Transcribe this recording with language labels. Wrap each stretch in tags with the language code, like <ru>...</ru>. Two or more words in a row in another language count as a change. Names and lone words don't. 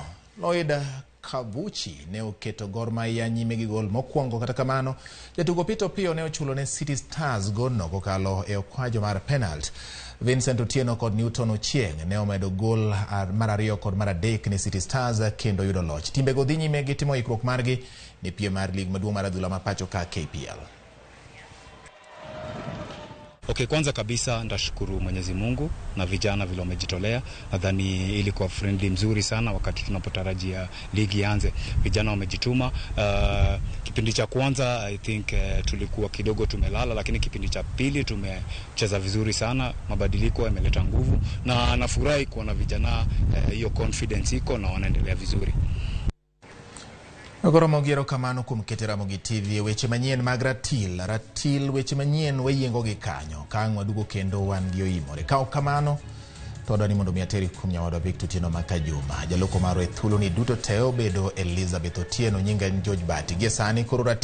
<luo>Lloyd Kabuchi ne oketo Gor Mahia nyime gi gol mokwongo, kata kamano jatugo Peter Pio ne ochulo ne City Stars golno kokalo e okwajo mar penalty. Vincent Otieno kod Newton Ochieng ne omedo gol mar ariyo kod mar adek ne City Stars kendo yudo loch. Timbe go dhi nyime gi timo ikruok margi ne piem mar lig maduong' mar adhula ma pacho ka KPL.</luo> <sw>Okay, kwanza kabisa ndashukuru Mwenyezi Mungu na vijana vile wamejitolea. Nadhani ilikuwa friendly mzuri sana wakati tunapotarajia ligi ianze. Vijana wamejituma. Kipindi cha kwanza</sw> <en>I think</en> <sw>tulikuwa kidogo tumelala, lakini kipindi cha pili tumecheza vizuri sana. Mabadiliko yameleta nguvu na nafurahi kuona vijana hiyo confidence iko na wanaendelea vizuri.</sw> <luo>Ramogi kamano kuom keto Ramogi TV weche manyien mag Ratil weche manyien wayiengo gi kanyo ka wadugo kendo wan gi oimore. Ka kamano to dani mondo mi ateri kuom nyawadwa Victor Otieno Makajuma. Jaloko maro e thuolo ni duto te obedo Elizabeth Otieno, nyinga en George Bati.</luo>